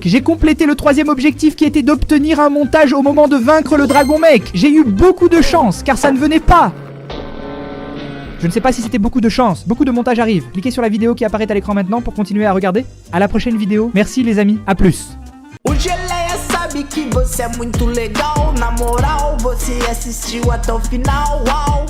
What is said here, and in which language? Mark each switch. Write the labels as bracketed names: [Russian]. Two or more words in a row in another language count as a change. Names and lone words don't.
[French] J'ai complété le 3e objectif qui était d'obtenir un montage au moment de vaincre le dragon, mec. J'ai eu beaucoup de chance, car ça ne venait pas. Je ne sais pas si c'était beaucoup de chance. Beaucoup de montage arrive. Cliquez sur la vidéo qui apparaît à l'écran maintenant pour continuer à regarder. À la prochaine vidéo. Merci les amis. À plus. [Portuguese] O Geleia sabe que você é muito legal. Na moral, você assistiu até o final. Uau.